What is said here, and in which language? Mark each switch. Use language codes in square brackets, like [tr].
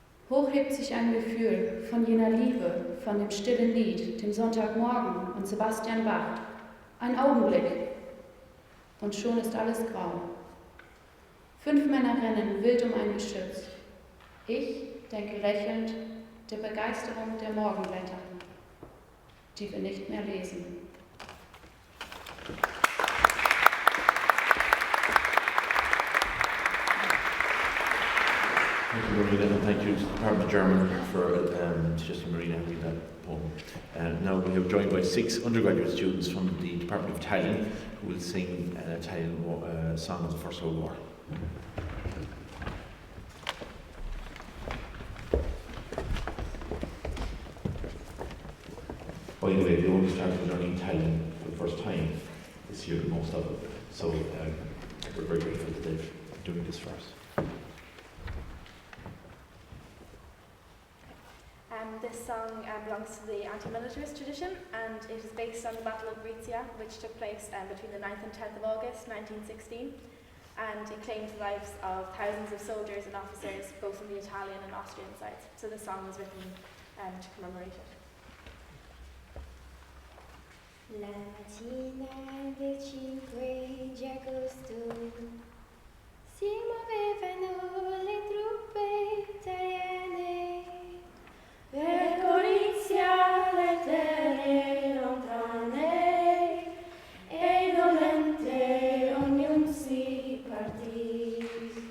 [de] Hoch hebt sich ein Gefühl von jener Liebe, von dem stillen Lied, dem Sonntagmorgen und Sebastian Bach. Ein Augenblick und schon ist alles grau. 5 Männer rennen wild um ein Geschütz. Ich denke lächelnd der Begeisterung der Morgenblätter, die wir nicht mehr lesen. [en] Thank you, Marina, and thank you to the Department of German for suggesting Marina read that poem. Now we have joined by 6 undergraduate students from the Department of Italian who will sing an Italian song of the First World War. By the way, they only started learning Italian for the first time this year, most of them. So we're very grateful that they're doing this for us. This song belongs to the anti-militarist tradition, and it is based on the Battle of Gorizia, which took place between the 9th and 10th of August 1916, and it claimed the lives of thousands of soldiers and officers, both on the Italian and Austrian sides. So the song was written to commemorate it. [it] La mattina del 5 di agosto si muovevano le truppe italiane per Gorizia, le terre lontane, e dolente ognuno si partì.